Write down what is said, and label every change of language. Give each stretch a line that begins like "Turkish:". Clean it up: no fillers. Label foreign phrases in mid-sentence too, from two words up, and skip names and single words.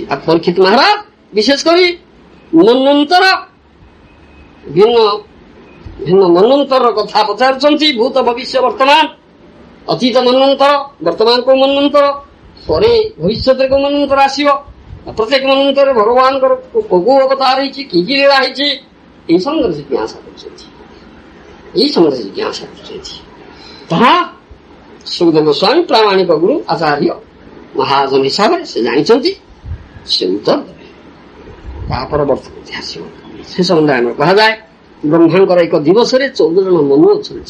Odia: ଆଉ ପରୀକ୍ଷିତ ମହାରାଜ ବିଶେଷ କରି ମନ୍ୱନ୍ତର, ଭିନ୍ନ ଭିନ୍ନ ମନ୍ୱନ୍ତରର କଥା ପଚାରୁଛନ୍ତି। ଭୂତ ଭବିଷ୍ୟ ବର୍ତ୍ତମାନ, ଅତୀତ ମନ୍ୱନ୍ତର, ବର୍ତ୍ତମାନ କୋଉ ମନ୍ୱନ୍ତର, ପରେ ଭବିଷ୍ୟତରେ କୋଉ ମନ୍ୱନ୍ତର ଆସିବ, ପ୍ରତ୍ୟେକ ମନ୍ୱନ୍ତରରେ ଭଗବାନଙ୍କର କୋଉ ଅବତାର ହେଇଛି, କି କି ଲୀଳା ହେଇଛି, ଏଇ ସମ୍ବନ୍ଧେ ଜିଜ୍ଞାସା କରୁଛନ୍ତି। ଏଇ ସମ୍ବନ୍ଧେ ଜିଜ୍ଞାସା କରୁଛନ୍ତି। ତାହା ସୁଖଦେବ ଗୋସ୍ୱାମୀ ପ୍ରାମାଣିକ ଗୁରୁ ଆଚାର୍ଯ୍ୟ ମହାଜନ ହିସାବରେ ସେ ଜାଣିଛନ୍ତି, ସେ ଉତ୍ତର ଦେବେ। ତାହା ପରବର୍ତ୍ତୀ ଆସିବ। ସେ ସମ୍ବନ୍ଧରେ ଆମର କୁହାଯାଏ, ବ୍ରହ୍ମାଙ୍କର ଏକ ଦିବସରେ 14 ଜଣ ମନୁ ଅଛନ୍ତି।